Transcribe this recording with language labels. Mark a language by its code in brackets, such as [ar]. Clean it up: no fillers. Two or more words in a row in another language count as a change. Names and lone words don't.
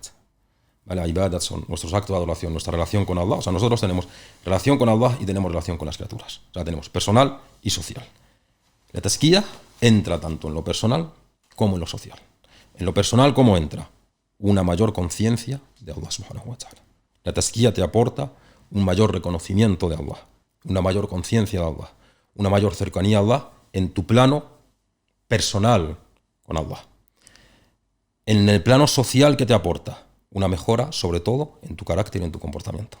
[es] ¿Vale? Ibadat son nuestros actos de adoración, nuestra relación con Allah. O sea, nosotros tenemos relación con Allah y tenemos relación con las criaturas. O sea, tenemos personal y social. La tazkiyah entra tanto en lo personal como en lo social. En lo personal, ¿cómo entra? Una mayor conciencia de Allah [ar] سبحانه وتعالى. [es] La tazkiyah te aporta un mayor reconocimiento de Allah, una mayor conciencia de Allah, una mayor cercanía a Allah en tu plano personal con Allah. En el plano social, ¿qué te aporta? Una mejora, sobre todo, en tu carácter y en tu comportamiento.